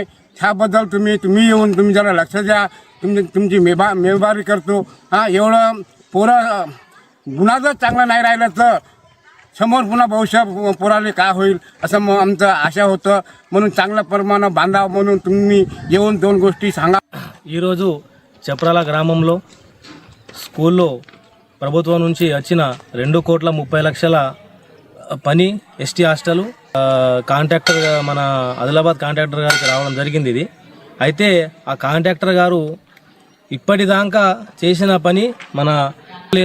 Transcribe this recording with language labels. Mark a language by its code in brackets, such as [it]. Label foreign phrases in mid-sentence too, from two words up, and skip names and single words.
[mr] ह्याबद्दल तुम्ही येऊन तुम्ही जरा लक्ष द्या. तुमची मेहरबानी करतो. एवढं पोरं गुन्हा जर चांगला नाही राहिला तर समोर पुन्हा भविष्य पोराले काय होईल असं आमचं आशा होतं. म्हणून चांगल्या प्रमाणात बांधावं म्हणून तुम्ही येऊन 2 गोष्टी सांगा. [te] ఈరోజు చప్రాల గ్రామంలో స్కూల్లో ప్రభుత్వం నుంచి వచ్చిన 2,30,00,000 పని ఎస్టీ హాస్టల్ కాంట్రాక్టర్ మన ఆదిలాబాద్ కాంట్రాక్టర్ గారికి రావడం జరిగింది. ఇది అయితే ఆ కాంట్రాక్టర్ గారు ఇప్పటిదాకా చేసిన పని మన లేదు.